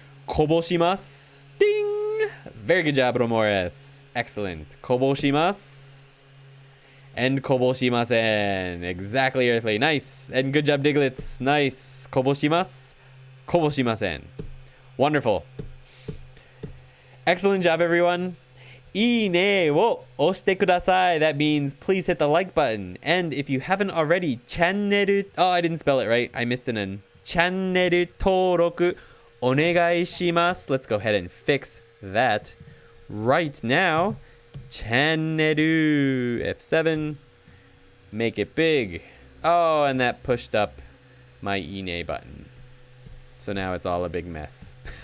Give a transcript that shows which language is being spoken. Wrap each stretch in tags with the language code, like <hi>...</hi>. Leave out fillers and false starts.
<ja>Koboshimasu.</ja> <en>Ding! Very good job, Romores. Excellent.</en> <ja>Koboshimasu.</ja> <en>And</en> <ja>koboshimasen.</ja> <en>Exactly, Earthly. Nice. And good job, Diglets. Nice.</en> <ja>Koboshimasu. Koboshimasen.</ja> <en>Wonderful. Excellent job, everyone.</en> <ja>いいねを押してください.</ja> <en>That means please hit the like button. And if you haven't already, channel. Oh, I didn't spell it right. I missed an N.</en> <ja>Channel 登録お願いします.</ja> <en>Let's go ahead and fix that right now. Channel F7. Make it big. Oh, and that pushed up my ine button. So now it's all a big mess.</en>